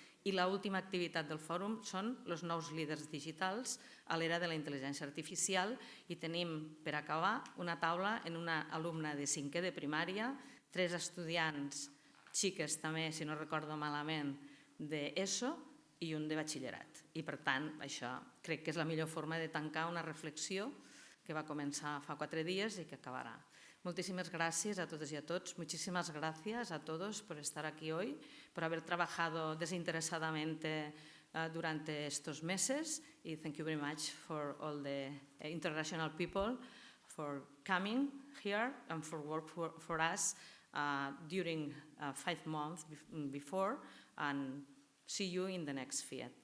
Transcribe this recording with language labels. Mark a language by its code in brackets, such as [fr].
[ca] I l'última activitat del fòrum són els nous líders digitals a l'era de la intel·ligència artificial i tenim, per acabar, una taula en una alumna de 5è de primària, 3 estudiants, xiques també, si no recordo malament, d'ESO i un de batxillerat. I per tant, això crec que és la millor forma de tancar una reflexió que va començar fa 4 dies [es] y que acabará. Muchísimas gracias a todos y a todos. Muchísimas gracias a todos por estar aquí hoy, por haber trabajado desinteresadamente durante estos meses. Y [en] thank you very much for all the international people for coming here and for work for us during 5 months before. And see you in the next Fiat.